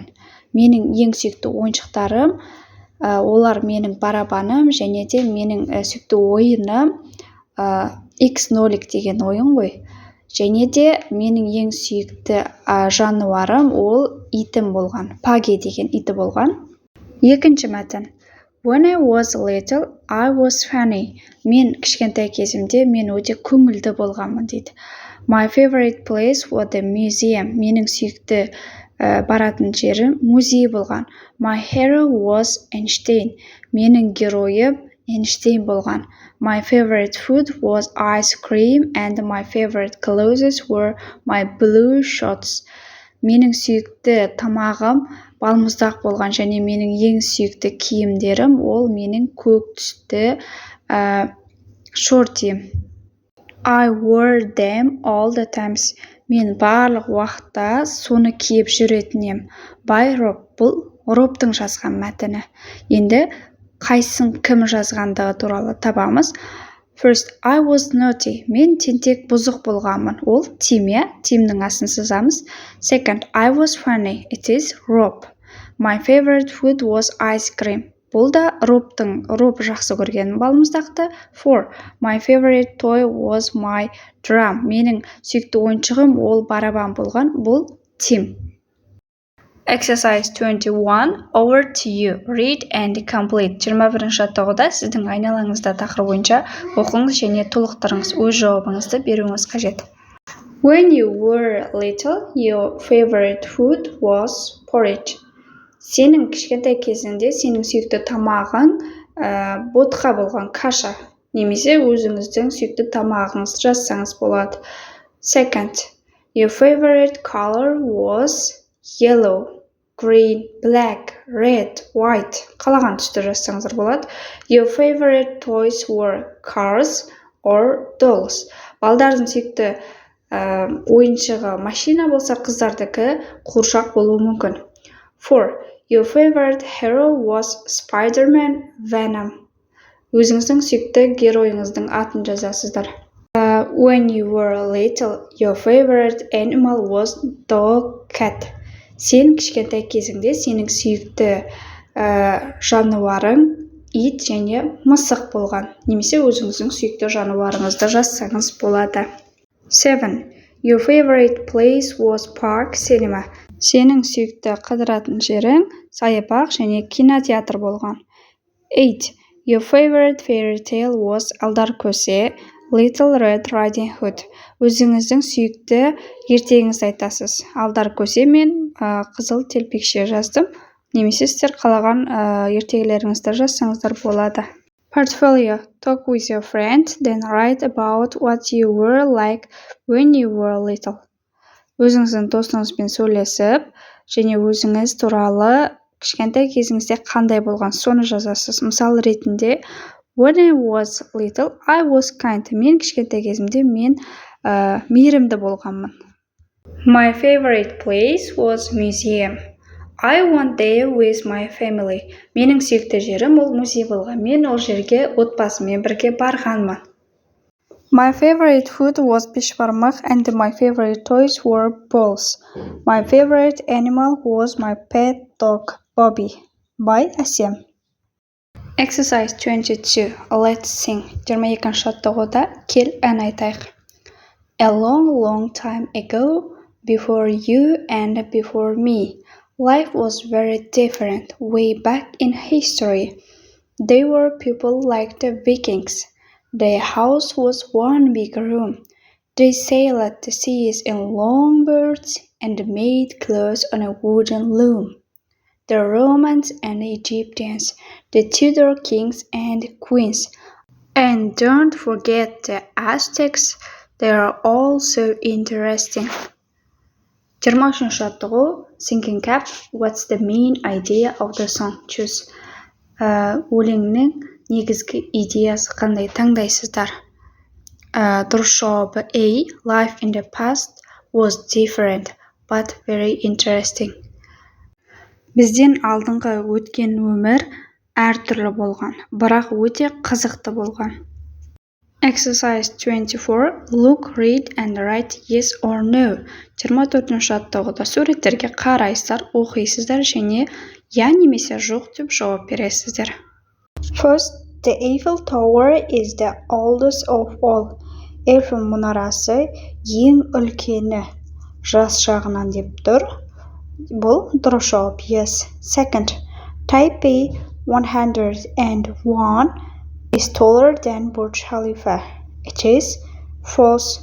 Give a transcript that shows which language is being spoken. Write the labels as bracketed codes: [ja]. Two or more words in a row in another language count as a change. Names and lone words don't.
[kk] Менің ең сүйікті ойыншықтарым, олар менің барабаным және де менің сүйікті ойыным X0 деген ойын ғой. Және де менің ең сүйікті жануарым ол итім болған. Паги деген иті болған. Екінші мәтін. [en] When I was little, I was funny. [kk] Мен кішкентай кезімде мен өте көңілді болғанмын дейді. [en] My favorite place was the museum. [kk] Менің сүйікті баратын жерім музей болған. [en] My hero was Einstein. [kk] Менің геройым Эйнштейн болған. [en] My favorite food was ice cream and my favorite clothes were my blue shorts. [kk] Менің сүйікті тамағым балмұздақ болған және менің ең сүйікті киімдерім ол менің көк түсті шортиім. [en] I wore them all the times. [kk] Мен барлық уақытта соны киіп жүретінем. [en] By Rob. [kk] Бұл Робтың жазған мәтіні. Енді қайсын кім жазғандығы туралы табамыз. [en] First, I was naughty. [kk] Мен тентек бұзық болғанмын. Ол Тим, Тимнің асын сызамыз. [en] Second, I was funny. It is Rob. My favorite food was ice cream. [kk] Бұл да Роб жақсы көрген балмұздақты. [en] Four, my favorite toy was my drum. [kk] Менің сүйікті ойыншығым ол барабан болған. Бұл Тим. Exercise 21. [en] Over to you. Read and complete. [kk] 21-ші жаттығуда сіздің айналаңызда тақырып бойынша оқыңыз және толықтырыңыз. Өз жауабыңызды беруіңіз қажет. [en] When you were little, your favorite food was porridge. [kk] Сенің кішкентай кезіңде сенің сүйікті тамағың ботқа болған каша. Немесе өзіңіздің сүйікті тамағыңызды жазсаңыз болады. [en] Second, your favorite color was yellow, green, black, red, white. [kk] Қалаған түсті жазсаңыздар болады. [en] Your favorite toys were cars or dolls. [kk] Балдардың сүйікті ойыншығы машина болса, қыздардікі қуыршақ болуы мүмкін. [en] Four, your favorite hero was Spider-Man Venom. [kk] Өзіңіздің сүйікті геройыңыздың атын жазасыздар. [en] When you were little, your favorite animal was dog, cat. [kk] Сен кішкентай кезіңде сенің сүйікті жануарың ит және мысық болған. Немесе өзіңіздің сүйікті жануарыңызды жазсаңыз болады. [en] Seven, your favorite place was park, cinema. [kk] Сенің сүйікті қыдыратын жерің саябақ және кинотеатр болған. 8. [en] Your favorite fairy tale was Алдар көсе, Little Red Riding Hood. [kk] Өзіңіздің сүйікті ертегіңізді айтасыз. Алдар көсе мен қызыл телпекше жаздым. Немесе сіздер қалаған ертегілеріңізді жазсаңыздар болады. [en] Portfolio. Talk with your friend, then write about what you were like when you were little. [kk] Өзіңіздің досыңызбен сөйлесіп, және өзіңіз туралы кішкентай кезіңізде қандай болған соны жазасыз. Мысал ретінде, [en] when I was little, I was kind. [kk] Мен кішкентай кезімде мен мейірімді болғанмын. [en] My favorite place was museum. I went there with my family. [kk] Менің сүйікті жерім ол музей болған. Мен ол жерге отбасыммен бірге барғанмын. [en] My favorite food was бешбармақ and my favorite toys were balls. My favorite animal was my pet dog, Bobby. By Әсем. Exercise 22. Let's sing. [kk] 22-ші жаттығуда кел ән айтайық. [en] A long, long time ago, before you and before me, life was very different way back in history. They were people like the Vikings. Their house was one big room. They sailed the seas in long boats and made clothes on a wooden loom. The Romans and Egyptians, the Tudor kings and queens, and don't forget the Aztecs, they are all so interesting. [kk] 23-ші жаттығу [en] Thinking Cap. What's the main idea of the song? Choose. [kk] Өлеңнің негізгі идеясы қандай таңдайсыздар? Дұрыс жауабы A. [en] Life in the past was different, but very interesting. [kk] Бізден алдыңғы өткен өмір әртүрлі болған, бірақ өте қызықты болған. [en] Exercise 24. Look, read and write yes or no. [kk] 24-ші жаттығуда суреттерге қарайсыздар, оқисыздар және я немесе жоқ деп жауап бересіздер. [en] First, the Eiffel Tower is the oldest of all. [kk] Eiffel мұнарасы ең үлкені жас жағынан деп тұр. Бұл дұрыс жауап yes. [en] Second, Taipei 101 is taller than Burj Khalifa. It is false.